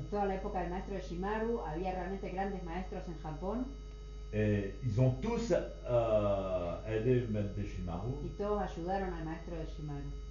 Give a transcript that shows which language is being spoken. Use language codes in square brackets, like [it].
[es] Toda la época del maestro de Shimaru había realmente grandes maestros en Japón [fr] et ils ont tous aidé Maître Deshimaru. [es] y todos ayudaron al maestro de Shimaru.